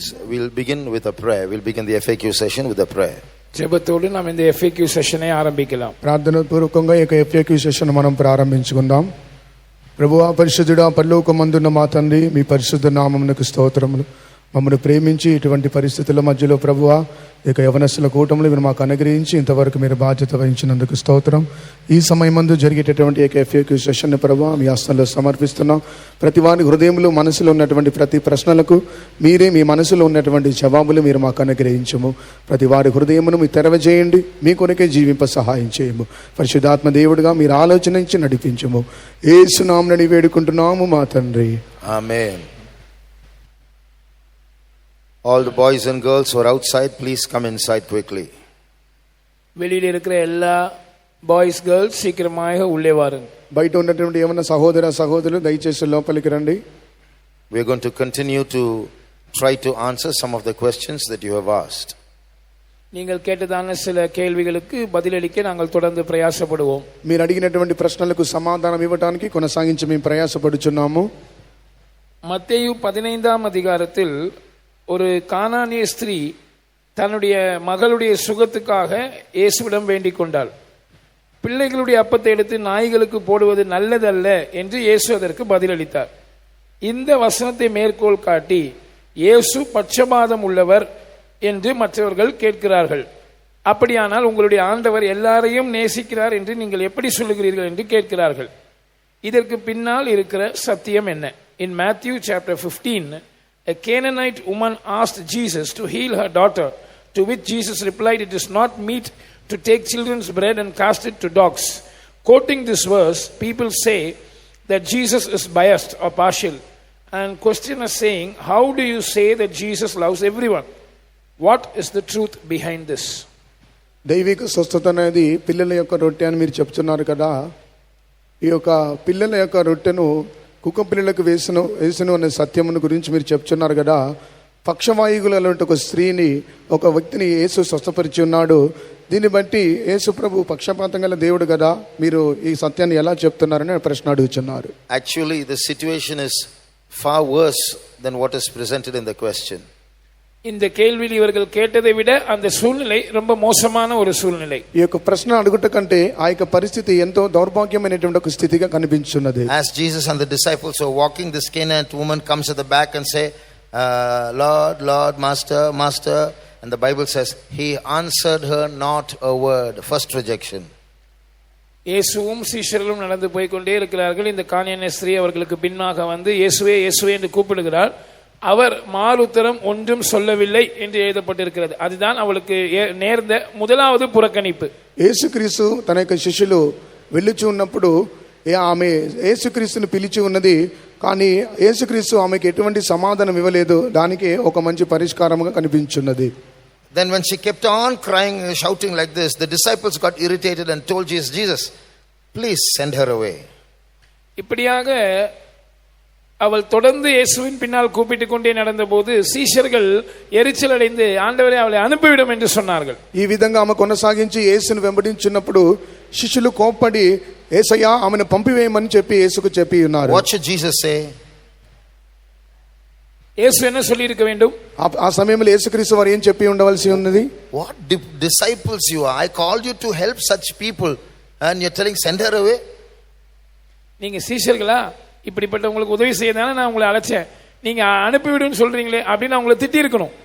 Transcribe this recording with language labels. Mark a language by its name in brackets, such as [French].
[English] we'll begin with a prayer. We'll begin the FAQ session with a prayer. [Tamil] జెబతోడు మనం இந்த FAQ సెషనే ఆరంభించலாம். [Telugu] ప్రార్థన పూర్వకంగా ఈ FAQ సెషన్ మనం ప్రారంభించుకుందాం. ప్రభువా పరిశుద్ధుడా పరలోకమందున్న మా తండ్రి, మీ పరిశుద్ధ నామమునకు స్తోత్రములు. మమ్మల్ని ప్రేమించి ఇటువంటి పరిస్థితుల మధ్యలో ప్రభువా ఇక యవనస్తుల కూటములు మీరు మాకు అనుగ్రహించి ఇంతవరకు మీరు బాధ్యత వహించినందుకు స్తోత్రం. ఈ సమయమందు జరిగేటటువంటి FAQ సెషన్ ప్రభువా మీ హస్తంలో సమర్పిస్తున్నాం. ప్రతి వారి హృదయంలో మనసులో ఉన్నటువంటి ప్రతి ప్రశ్నలకు మీరే మీ మనసులో ఉన్నటువంటి జవాబులు మీరు మాకు అనుగ్రహించము. ప్రతి వారి హృదయమును మీరు తెరవజేయండి, మీ కొరకే జీవింప సహాయం చేయము. పరిశుద్ధాత్మ దేవుడిగా మీరు ఆలోచనించి నడిపించము. యేసు నామమున వేడుకుంటున్నాము మా తండ్రి, ఆమేన్. [English] All the boys and girls who are outside, please come inside quickly. [Tamil] வெளியில இருக்கிற எல்லா బాయ్స్ గర్ల్స్ శీఘ్రமாக உள்ளே வாருங்க. [Telugu] బయట ఉన్నటువంటి ఏమన్నా సహోదరులు దయచేసి లోపలికి రండి. [English] We are going to continue to try to answer some of the questions that you have asked. [Tamil] நீங்கள் கேட்டதான சில கேள்விகளுக்கு பதிலளிக்க நாங்கள் தொடர்ந்து பிரயாசப்படுவோம். [Telugu] మీరు అడిగినటువంటి ప్రశ్నలకు సమాధానం ఇవ్వడానికి కొనసాగించి మేము ప్రయాసపడుచున్నాము. [Tamil] மத்தேயு 15ஆம் அதிகாரத்தில் ஒரு கானானிய ஸ்திரீ தன்னுடைய மகளுடைய சுகத்துக்காக இயேசுவிடம் வேண்டிக் கொண்டாள். பிள்ளைகளுடைய அப்பத்தை எடுத்து நாய்களுக்கு போடுவது நல்லதல்ல என்று இயேசு அதற்கு பதிலளித்தார். இந்த வசனத்தை மேற்கோள் காட்டி இயேசு பட்சபாதம் உள்ளவர் என்று மற்றவர்கள் கேட்கிறார்கள். அப்படியானால் உங்களுடைய ஆண்டவர் எல்லாரையும் நேசிக்கிறார் என்று நீங்கள் எப்படி சொல்லுகிறீர்கள் என்று கேட்கிறார்கள். இதற்கு பின்னால் இருக்கிற சத்தியம் என்ன? [English] In Matthew chapter 15, a Canaanite woman asked Jesus to heal her daughter, to which Jesus replied, "It is not meet to take children's bread and cast it to dogs." Quoting this verse, people say that Jesus is biased or partial, and questioners saying, how do you say that Jesus loves everyone? What is the truth behind this? [Telugu] దైవిక స్వస్థత అనేది పిల్లల యొక్క రొట్టె అని మీరు చెప్తున్నారు కదా. ఈ యొక్క పిల్లల యొక్క రొట్టెను కుక్క పిల్లలకు వేసును అనే సత్యమును గురించి మీరు చెప్తున్నారు కదా. పక్షవాయువులలో ఒక స్త్రీని, ఒక వ్యక్తిని యేసు స్వస్థపరిచి ఉన్నాడు. దీన్ని బట్టి యేసు ప్రభు పక్షపాతం గల దేవుడు కదా, మీరు ఈ సత్యాన్ని ఎలా చెప్తున్నారని ప్రశ్న అడుగుతున్నారు. [English] Actually, the situation is far worse than what is presented in the question. [Tamil] இந்த கேள்வியில் இவர்கள் கேட்டதை விட அந்த சூழ்நிலை ரொம்ப மோசமான ஒரு சூழ்நிலை. [Telugu] ఈ యొక్క ప్రశ్న అడుగుట కంటే ఆ యొక్క పరిస్థితి ఎంతో దౌర్భాగ్యమైనటువంటి ఒక స్థితిగా కనిపించున్నది. [English] As Jesus and the disciples were walking, this Canaanite woman comes at the back and say, Lord, Lord, Master, Master. And the Bible says, he answered her not a word. First rejection. [Tamil] இயேசுவும் சீஷர்களும் நடந்து போய் கொண்டே இருக்கிறார்கள். இந்த கானானிய ஸ்திரீ அவர்களுக்கு பின்னாக வந்து இயேசுவே இயேசுவே என்று கூப்பிடுகிறார். அவர் மாறுத்தரம் ஒன்றும் சொல்லவில்லை என்று எழுதப்பட்டிருக்கிறது. அதுதான் அவளுக்கு நேர்ந்த முதலாவது புறக்கணிப்பு. [Telugu] యేసుక్రీస్తు తన యొక్క శిష్యులు వెళ్ళుచు ఉన్నప్పుడు ఆమె యేసుక్రీస్తుని పిలిచి ఉన్నది, కానీ యేసుక్రీస్తు ఆమెకి ఎటువంటి సమాధానం ఇవ్వలేదు. దానికి ఒక మంచి పరిష్కారంగా కనిపించున్నది. [English] Then when she kept on crying, shouting like this, the disciples got irritated and told Jesus, please send her away. [Tamil] இப்படியாக அவள் தொடர்ந்து இயேசுவின் பின்னால் கூப்பிட்டுக் கொண்டே நடந்தபோது சீஷர்கள் எரிச்சல் அடைந்து, ஆண்டவரே அவளை அனுப்பிவிடும் என்று சொன்னார்கள். [Telugu] ఈ విధంగా ఆమె కొనసాగించి యేసును వెంబడించినప్పుడు శిష్యులు కోప్పడి, యేసయ్యా ఆమెను పంపివేయమని చెప్పి యేసుకు చెప్పి ఉన్నారు. [English] What should Jesus say? [Tamil] యేసు என்ன சொல்லி இருக்க வேண்டும்? [Telugu] ఆ సమయంలో యేసుక్రీస్తు వారు ఏం చెప్పి ఉండవలసి ఉన్నది? [English] What disciples you are? I called you to help such people and you're telling send her away? [Tamil] நீங்க சீஷர்களா, இப்படிப்பட்டவங்களுக்கு உதவி செய்யதானே நான் உங்களை அழைச்சேன், நீங்க அனுப்பிவிடுன்னு சொல்றீங்களே அப்படின்னு அவங்களை திட்டி இருக்கணும்.